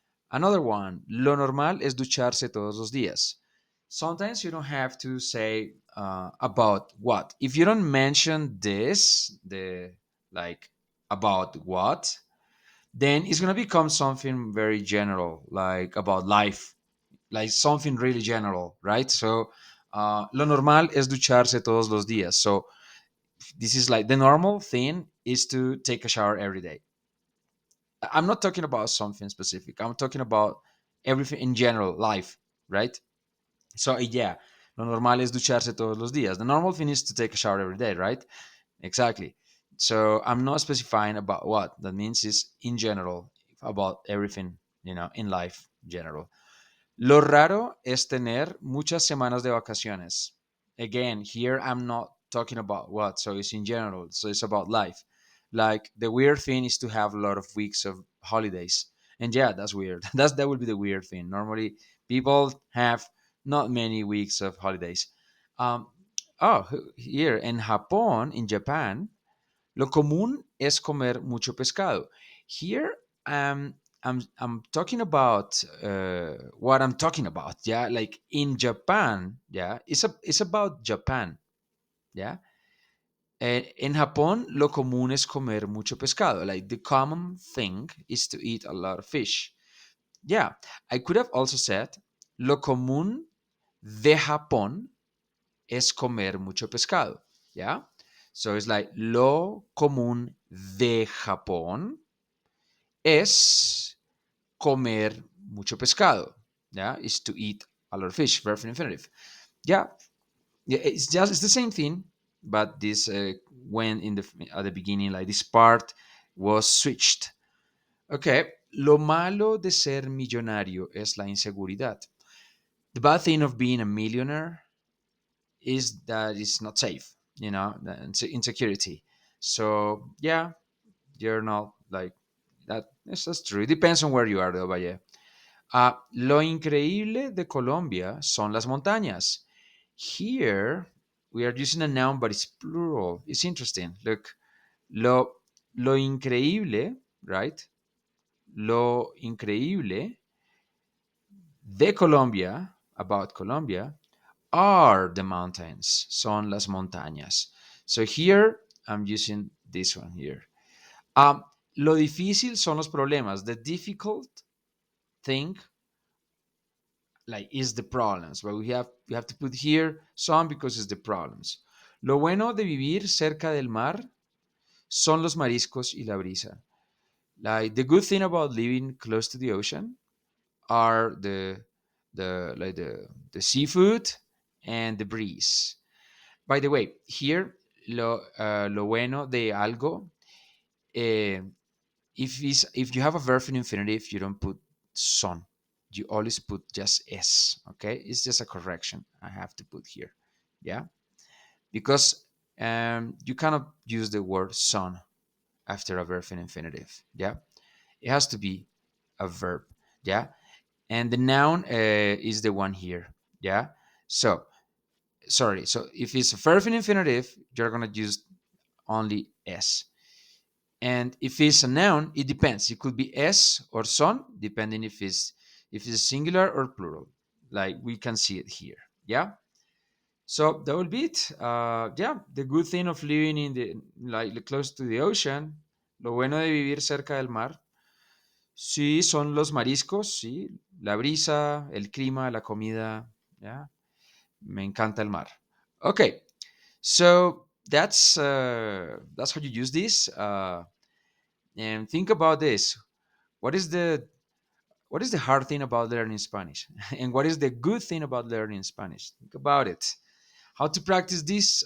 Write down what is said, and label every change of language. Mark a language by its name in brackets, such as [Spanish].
[English] Another one, [Spanish] lo normal es ducharse todos los días. [English] Sometimes you don't have to say about what. If you don't mention this, the like about what, then it's going to become something very general, like about life, like something really general, right? [Spanish] So, lo normal es ducharse todos los días. [English] So, this is like the normal thing is to take a shower every day. I'm not talking about something specific. I'm talking about everything in general, life, right? [Spanish] So, yeah, lo normal es ducharse todos los días. [English] The normal thing is to take a shower every day, right? Exactly. So I'm not specifying about what. That means is in general about everything, in life general. [Spanish] Lo raro es tener muchas semanas de vacaciones. [English] Again, here I'm not talking about what? So it's in general. So it's about life. Like the weird thing is to have a lot of weeks of holidays. And yeah, that's weird. That would be the weird thing. Normally, people have not many weeks of holidays. [Spanish] Um, [English] here in Japan, [Spanish] lo común es comer mucho pescado. [English] Here, I'm talking about what I'm talking about. Yeah, like in Japan. Yeah, it's about Japan. [Spanish] Yeah, in Japón, lo común es comer mucho pescado. [English] Like the common thing is to eat a lot of fish. Yeah, I could have also said [Spanish] lo común de Japón es comer mucho pescado. [English] Yeah, so it's like [Spanish] lo común de Japón es comer mucho pescado. [English] Yeah, is to eat a lot of fish. Verb infinitive. Yeah, yeah, it's the same thing, but this when in the at the beginning, like this part was switched. [Spanish] Okay, lo malo de ser millonario es la inseguridad. [English] The bad thing of being a millionaire is that it's not safe, the insecurity. So yeah, you're not like that. Yes, that's true. It depends on where you are, though, but yeah. [Spanish] Lo increíble de Colombia son las montañas. [English] Here, we are using a noun, but it's plural. It's interesting. Look, [Spanish] lo increíble, [English] right? [Spanish] Lo increíble de Colombia, [English] about Colombia, are the mountains. [Spanish] Son las montañas. [English] So here, I'm using this one here. [Spanish] Um, lo difícil son los problemas. [English] The difficult thing like is the problems, but we have to put here some because it's the problems. [Spanish] Lo bueno de vivir cerca del mar son los mariscos y la brisa. [English] Like the good thing about living close to the ocean are the seafood and the breeze. By the way, here [Spanish] lo bueno de algo, [English] eh, if you have a verb in infinitive, you don't put son. You always put just s. Okay, it's just a correction I have to put here. Yeah, because you cannot use the word son after a verb in infinitive. Yeah, it has to be a verb. Yeah, and the noun is the one here. Yeah, so sorry. So if it's a verb in infinitive, you're gonna use only s. And if it's a noun, it depends. It could be s or son, depending if it's singular or plural. Like we can see it here. Yeah. So that will be it. Yeah, the good thing of living in the like close to the ocean. [Spanish] Lo bueno de vivir cerca del mar. Sí, son los mariscos, sí, la brisa, el clima, la comida. Yeah, me encanta el mar. [English] Okay, so that's how you use this. And think about this. What is the what is the hard thing about learning Spanish? And what is the good thing about learning Spanish? Think about it. How to practice this?